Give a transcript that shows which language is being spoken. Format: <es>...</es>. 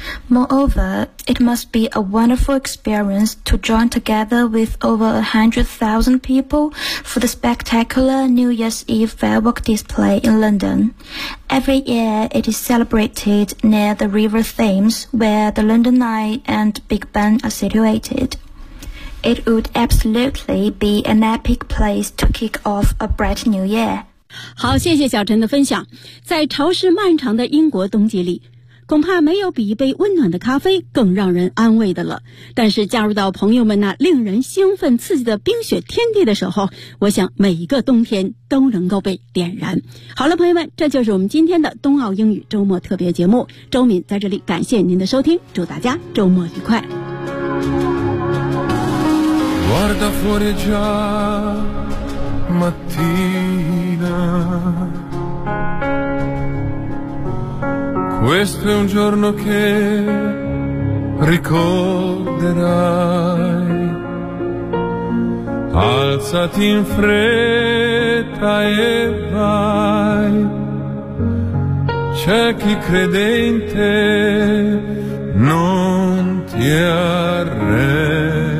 <en>Moreover, it must be a wonderful experience to join together with over 100,000 people for the spectacular New Year's Eve firework display in London. Every year, it is celebrated near the River Thames, where the London Eye and Big Ben are situated. It would absolutely be an epic place to kick off a bright new year.</en> <zh>好，谢谢小陈的分享。在潮湿漫长的英国冬季里，恐怕没有比一杯温暖的咖啡更让人安慰的了。但是加入到朋友们那令人兴奋刺激的冰雪天地的时候，我想每一个冬天都能够被点燃。好了，朋友们，这就是我们今天的冬奥英语周末特别节目。周敏在这里感谢您的收听，祝大家周末愉快。</zh> <it>Guarda fuori già mattina, questo è un giorno che ricorderai, alzati in fretta e vai, c'è chi crede in te, non ti arrendere.</it>